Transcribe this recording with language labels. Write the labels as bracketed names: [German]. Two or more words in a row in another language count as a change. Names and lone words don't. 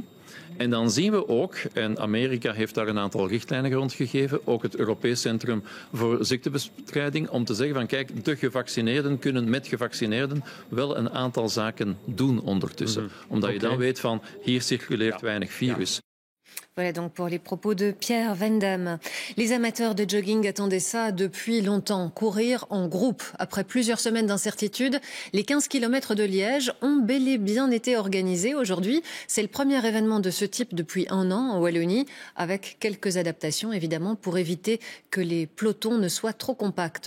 [Dutch] En dan zien we ook, en Amerika heeft daar een aantal richtlijnen rondgegeven, ook het Europees Centrum voor Ziektebestrijding, om te zeggen van kijk, de gevaccineerden kunnen met gevaccineerden wel een aantal zaken doen ondertussen. Omdat je dan weet van hier circuleert weinig virus. [French] Voilà donc pour les propos de Pierre Van Damme. Les amateurs de jogging attendaient ça depuis longtemps. Courir en groupe. Après plusieurs semaines d'incertitude, les 15 km de Liège ont bel et bien été organisés. Aujourd'hui, c'est le premier événement de ce type depuis un an en Wallonie, avec quelques adaptations évidemment pour éviter que les pelotons ne soient trop compacts.